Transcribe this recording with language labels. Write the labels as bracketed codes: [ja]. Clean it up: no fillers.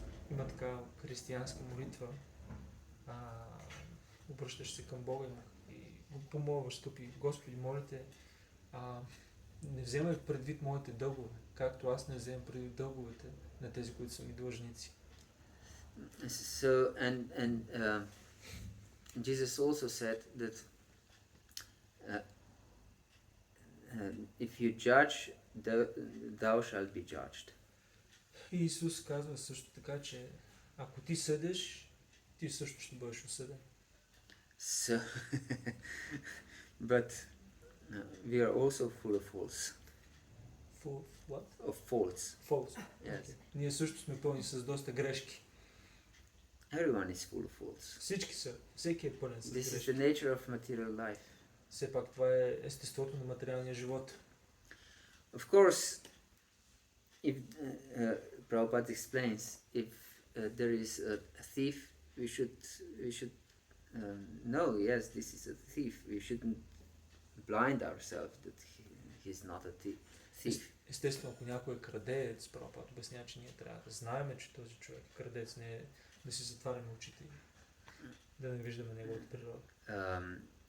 [bg] Има така християнска молитва, обръщаш се към Бога и помолваш, скъпи Господи, молите, не вземай предвид моите дългове, както аз не вземам предвид дълговете на тези, които са ми длъжници. [en] So and Jesus also said that if you judge, thou shalt be judged. [bg] И Исус казва също така, че ако ти съдиш, ти също ще бъдеш осъден. [en] So, but we are also full of faults. Full what? Of faults. False. Yes. Okay. [bg] Ние също сме пълни с доста грешки. [en] Everyone is full of faults. [bg] Всички са. Всеки е пълен с [en] This is [bg] грешки. [en] the nature of material life. [bg] Все пак това е естеството на материалния живот. [en] Of course, if Prabhupada explains, if there is a thief, we should know, yes, this is a thief. We shouldn't blind ourselves that he's not a thief. [bg] Естествено, ако някой е крадец, Прабхупад обяснява, че ние трябва да знаем, че този човек е крадец, не е да си затваряме очите и да не виждаме неговата природа.